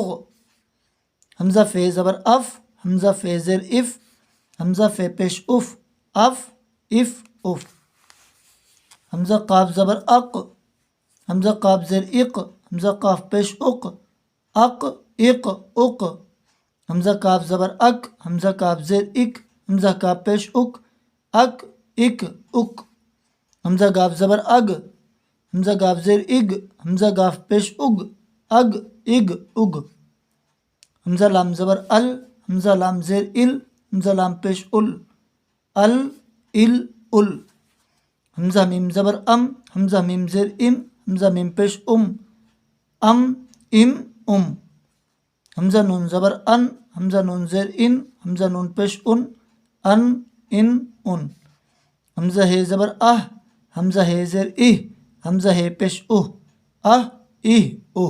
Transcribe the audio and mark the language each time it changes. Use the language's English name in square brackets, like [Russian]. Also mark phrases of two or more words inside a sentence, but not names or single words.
[Urdu] حمزہ فے زبر اف، حمزہ فے زیر اف، حمزہ فے پیش اف، اف اف اف. حمزہ قاف زبر اق، حمزہ قاف زیر اق، حمزہ قاف پیش اق، اق اق اق. حمزہ کاف زبر اک، حمزہ کاف زیر اک، حمزہ کاف پیش اک، اک اک اک. حمزہ گاف زبر اگ، حمزہ گاف زیر اگ، حمزہ گاف پیش اگ، اگ اگ اگ. حمزہ لام زبر ال، حمزہ لام زیر ال، حمزہ لام پیش ال، ال ال ال. حمزہ میم زبر ام، حمزہ میم زیر ام، حمزہ میم پیش ام، ام ام ام. حمزہ نون زبر ان، حمزہ نون زیر ان، حمزہ نون پیش ان، ان ان ان. حمزہ ہے زبر اہ، حمزہ ہے زیر اہ، حمزہ ہے پیش اہ، اہ اہ اہ.